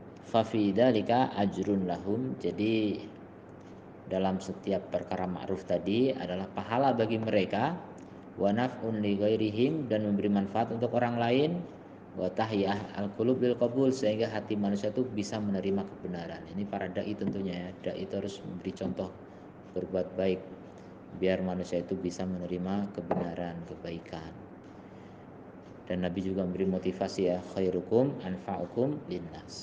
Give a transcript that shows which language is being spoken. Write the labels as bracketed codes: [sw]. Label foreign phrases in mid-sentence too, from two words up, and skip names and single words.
[ar] ففي ذلك أجر لهم. [id] Jadi dalam setiap perkara ma'ruf tadi adalah pahala bagi mereka, [ar] ونفع لغيرهم, [id] dan memberi manfaat untuk orang lain, [ar] وتحيا القلوب للقبول, [id] sehingga hati manusia itu bisa menerima kebenaran. Ini para dai tentunya ya. Dai itu harus memberi contoh berbuat baik biar manusia itu bisa menerima kebenaran, kebaikan. Dan Nabi juga memberi motivasi ya, [ar] خيركم أنفعكم للناس.